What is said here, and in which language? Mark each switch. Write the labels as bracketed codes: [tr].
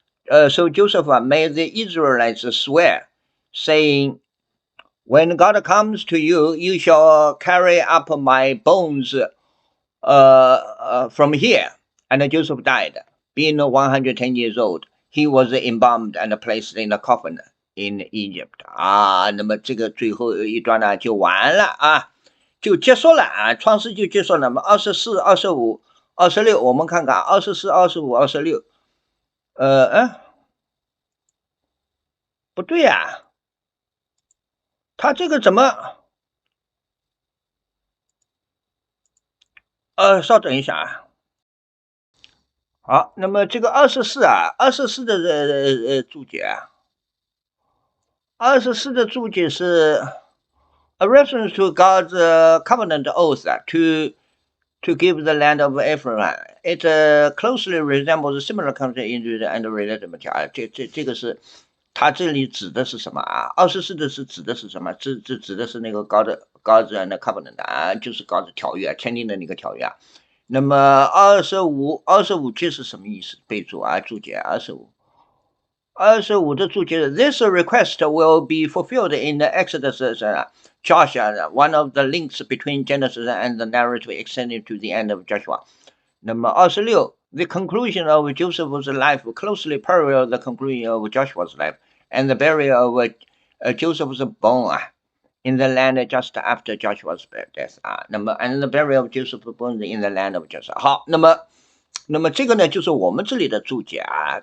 [en] Made the Israelites swear, saying, When God comes to you, you shall carry up my bones from here. And Joseph died, being 110 years old. He was embalmed and placed in a coffin in Egypt. [zh] 那么这个最后一段呢就完了就结束了创世就结束了。那么24、25、26，我们看看24、25、26。不对他这个怎么？稍等一下好，那么这个24啊，24的注解啊，24的注解是 [en] a reference to God's covenant oath to give the land of Ephraim. It closely resembles similar country in and related material. [zh] 这个是，它这里指的是什么啊？24的是指的是什么？指的是那个 [en] God's and covenant [zh] 啊，就是 God's 条约签订的那个条约啊。那么25这是什么意思？备注啊，注解25的注解 [en] ，This request will be fulfilled in the Exodus, Joshua, one of the links between Genesis and the narrative extending to the end of Joshua. 那么26 The conclusion of Joseph's life closely parallels the conclusion of Joshua's life, and the burial of Joseph's bone in the land just after Joshua's death 啊。那么 and the burial of Joseph's bones in the land of Joshua。 [zh] 好，那么这个呢，就是我们这里的注解啊。